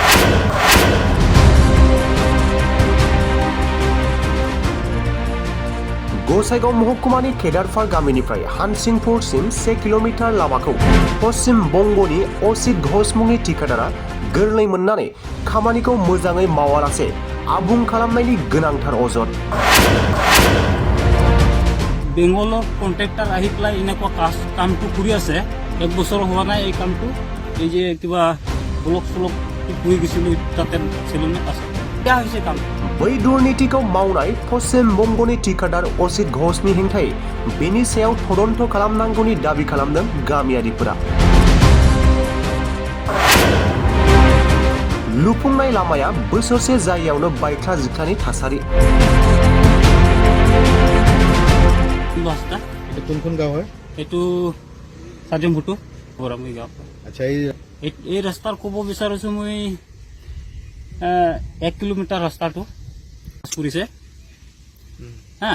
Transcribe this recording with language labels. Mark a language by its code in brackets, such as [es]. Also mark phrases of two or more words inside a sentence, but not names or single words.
[brx] गसाइगाव महकुमानि केदारफार गामिनिफ्राय हानसिंपुरसिम 1 किल'मिटार लामाखौ पश्चिम बंगनि असित घोष मुंनि ठिकादारा गोरलै मोननानै खामानिखौ मोजाङै मावालासे आबुं खालामनायनि गोनांथार अजद। [as] बेंगলৰ কন্ট্রাক্টর আহি পেলাই এনেকুৱা কামটো কৰি আছে। 1 বছৰ হোৱা নাই এই কামটো। এই যে কিবা ব্লক স্লক কৰি গৈছিল তাতে চেলুন আছে। क्या হৈছে কাম? [brx] बै दुर्नीतिखौ मावनाय पश्चिम बंगनि ठिकादार असित घोषनि हेंथायै बेनि सायाव तदन्त खालामनांगौनि दाबि खालामदों गामियारिफोरा। लुफुंनाय लामाया बोसोरसे जायगायावनो बायख्ला जिख्लानि थासारि। [as] কোনখন গাঁও হয়? এইটো সাজমভুটু বৰামুই গাঁও। আচ্ছা, এই ৰাস্তাৰ ক'ব বিচাৰিছো মই 1 কিলোমিটাৰ ৰাস্তাটো কৰিছে হা।